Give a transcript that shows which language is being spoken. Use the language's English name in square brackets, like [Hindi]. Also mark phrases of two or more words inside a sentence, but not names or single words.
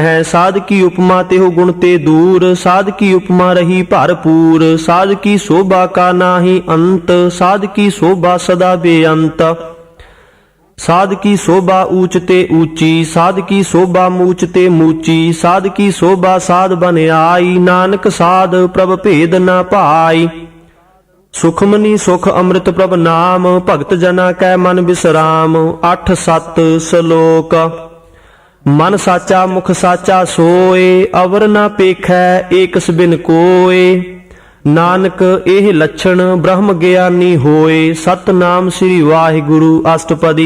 [Punjabi] ਸਾਧ ਕੀ ਉਪਮਾ ਤੇਹੁ ਗੁਣ ਤੇ ਦੂਰ, ਸਾਧ ਕੀ ਉਪਮਾ ਰਹੀ ਭਰਪੂਰ। ਸਾਧ ਕੀ ਸੋਭਾ ਕਾ ਨਾਹਿ ਅੰਤ, ਸਾਧ ਕੀ ਸੋਭਾ ਸਦਾ ਬੇਅੰਤ। ਸਾਧ ਕੀ ਸੋਭਾ ਊਚ ਤੇ ਊਚੀ, ਸਾਧ ਕੀ ਸੋਭਾ ਮੂਚ ਤੇ ਮੂਚੀ। ਸਾਧ ਕੀ ਸੋਭਾ ਸਾਧ ਬਨ ਆਈ, ਨਾਨਕ ਸਾਧ ਪ੍ਰਭ ਭੇਦ ਨ ਪਾਈ। ਸੁਖਮਨੀ ਸੁਖ ਅੰਮ੍ਰਿਤ ਪ੍ਰਭ ਨਾਮ, ਭਗਤ ਜਨਾ ਕੈ ਮਨ ਬਿਸਰਾਮ। 8-7 ਸ਼ਲੋਕ। ਮਨ ਸਾਚਾ ਮੁਖ ਸਾਚਾ ਸੋਏ, ਅਵਰ ਨਾ ਪੇਖੈ ਏਕਸ ਬਿਨ ਕੋਏ। ਨਾਨਕ ਇਹ ਲੱਛਣ ਬ੍ਰਹਮ ਗਿਆਨੀ ਹੋਏ, ਸਤਨਾਮ ਸ੍ਰੀ ਵਾਹਿਗੁਰੂ ਅਸ਼ਟਪਦੀ।